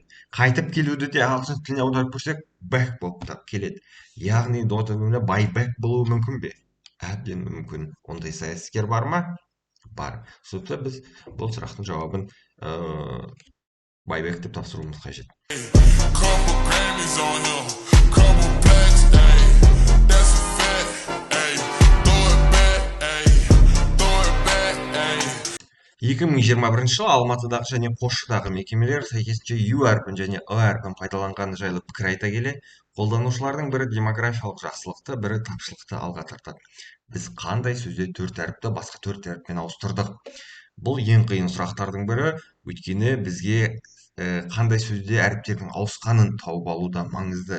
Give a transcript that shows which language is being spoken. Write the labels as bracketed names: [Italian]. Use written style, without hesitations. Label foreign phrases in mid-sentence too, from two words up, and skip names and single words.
[Kazakh] Қайтып келуді де ағылшын тіліне аударып көрсек, бэк болып келеді. Яғни дота ойынында байбек болуы мүмкін бе? Әбден мүмкін. Ондай саясаткер бар ма? Бар. Сондықтан біз бұл сұрақтың жауабын байбек деп тапсыруымыз қажет. [English] Couple Grammys on him, couple plaques, ayy, that's a fact, ayy, throw it back, ayy, throw it back, ayy. [Kazakh] 2021 жылы Алматыдағы және Қосшыдағы мекемелер сәйкесінше U әрпін және I әрпін пайдаланғаны жайлы пікір айта келе, қолданушылардың бірі демографиялық жақсылықты, бірі тапшылықты алға тартады. Біз қандай сөзде 4 әріпті басқа 4 әріппен ауыстырдық? Бұл ең қиын сұрақтардың бірі, өйткені бізге қандай сөзде әріптердің ауысқанын тауып алу да маңызды.